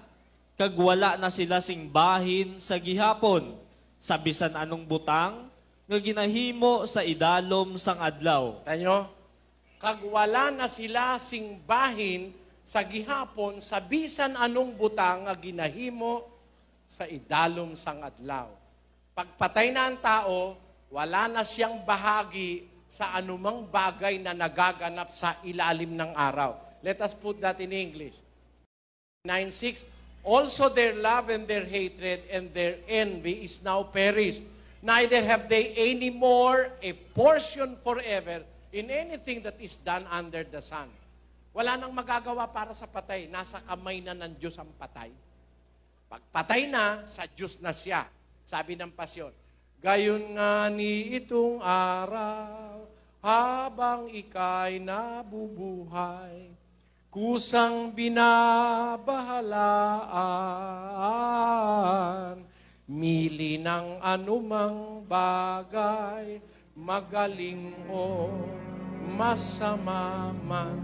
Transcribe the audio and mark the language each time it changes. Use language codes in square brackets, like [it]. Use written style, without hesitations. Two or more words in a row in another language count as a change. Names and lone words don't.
[hil] Kag wala na sila sing bahin sa gihapon, sa bisan anong butang, nga ginahimo sa idalom sang adlaw. Tanyo, kag wala na sila sing bahin sa gihapon, sa bisan anong butang nga ginahimo sa idalom sang adlaw. [tl] Pagpatay na ang tao, wala na siyang bahagi sa anumang bagay na nagaganap sa ilalim ng araw. [en] Let us put that in English. 9:6, also their love and their hatred and their envy is now perished. Neither have they any more a portion forever in anything that is done under the sun. [tl] Wala nang magagawa para sa patay. Nasa kamay na ng Diyos ang patay. Pagpatay na, sa Diyos na siya. Sabi ng pasyon, gayon nga ni itong araw, habang ika'y nabubuhay, kusang binabahalaan, mili ng anumang bagay, magaling o masama man.